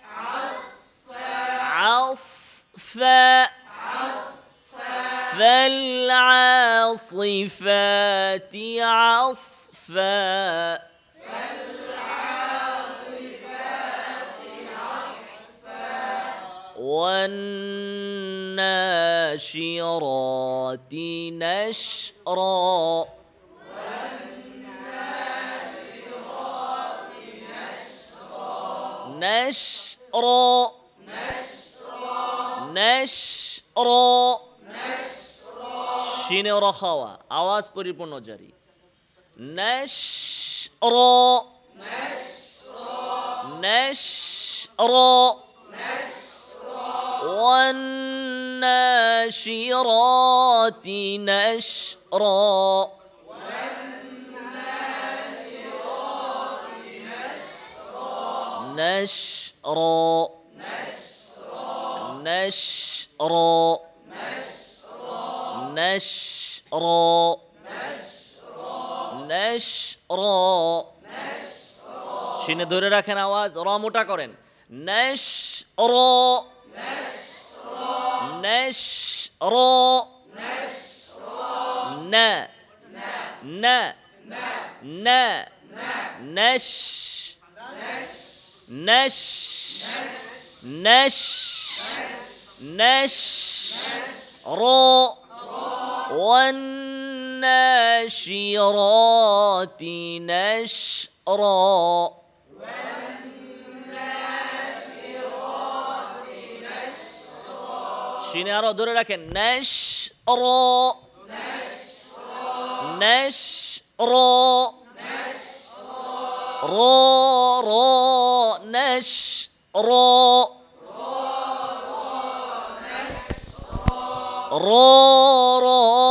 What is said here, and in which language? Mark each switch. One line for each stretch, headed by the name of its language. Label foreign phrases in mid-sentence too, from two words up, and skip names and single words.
Arabic: عصفا فالعاصفات عصفا والناشرات نشرا نشرا نشرا شين رخاوة
Bangla: আওয়াজ পরিপূর্ণ জারি
Arabic: نشرا نشرا والناشرات نشرا نشرا نشرا نشرا نشرا شين
Bangla: ধরে রাখেন আওয়াজ র মোটা করেন
Arabic: نشرا نشرا نا نا نا نش نش نش نش را والناشرات نشرا شيني
Bangla: আরো ধরে রাখেন
Arabic: نشرا نشرا را را نشرا را را